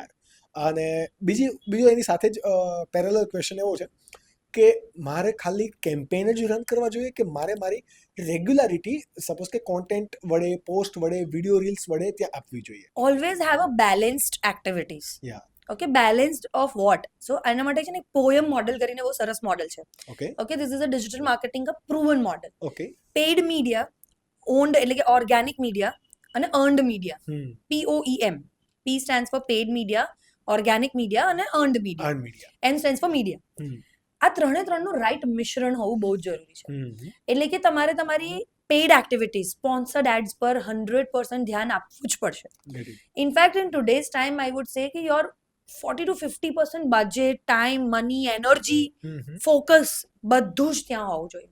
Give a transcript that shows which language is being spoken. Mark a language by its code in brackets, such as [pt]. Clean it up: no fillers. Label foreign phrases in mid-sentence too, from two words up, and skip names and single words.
[gu] અને બીજો એની સાથે જ પેરેલલ ક્વેશ્ચન એવો છે કે મારે ખાલી કેમ્પેન જ રન કરવા જોઈએ કે મારે મારી રેગ્યુલારિટી, સપોઝ કે કોન્ટેન્ટ વડે, પોસ્ટ વડે, [en] video reels [gu] વડે ત્યાં આપવી જોઈએ? [en] always have a balanced activities. યા. okay, balanced of what? [gu] સો એના માટે છે ને પોયમ મોડલ કરીને બહુ સરસ મોડલ છે. [en] ઓકે. okay, this is a digital marketing a proven model. ઓકે. paid media, owned [gu] એટલે કે [en] organic media અને earned media. POEM. P stands for paid media, organic media અને earned media. earn media. N stands for media. [gu] આ ત્રણનું રાઈટ મિશ્રણ હોવું બહુ જ જરૂરી છે. એટલે કે તમારે તમારી [en] paid activities, sponsored ads [gu] પર 100% ધ્યાન આપવું જ પડશે. [en] infact in today's time I would say કે your 40 to 50% budget, time, money, energy, focus [gu] બધું જ ત્યાં હોવું જોઈએ.